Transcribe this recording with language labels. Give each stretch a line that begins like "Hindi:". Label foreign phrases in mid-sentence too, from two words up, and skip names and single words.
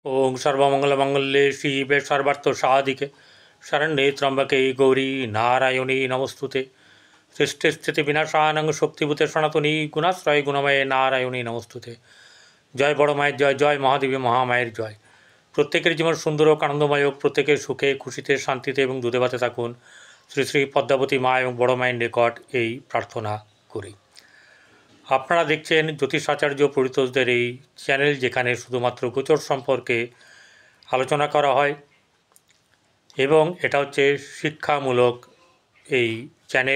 Sanskrit: ओं सर्वमंगलमांगल्ये शिवे सर्वार्थसाधिके शरण्ये त्र्यंबके गौरी नारायणी नमस्तुते सृष्टि स्थिति विनाशानं शक्तिभूते सनातनी गुणाश्रय गुणमये नारायणी नमस्तुते।
Bangla: জয় বড় মায়ের জয়, জয় মহাদেবী মহামায়ার জয়। প্রত্যেকের জীবন সুন্দর আর আনন্দময় হোক, প্রত্যেকের সুখে খুশিতে শান্তিতে এবং দুধে ভাতে থাকুন। শ্রী শ্রী পদ্মাবতী মা এবং বড় माয়ের निकट এই প্রার্থনা করি। আপনারা দেখছেন জ্যোতিষাচার্য পরিতোষদের এই চ্যানেল, যেখানে শুধুমাত্র গোচর সম্পর্কে আলোচনা করা হয় এবং এটা হচ্ছে শিক্ষামূলক এই চ্যানেল।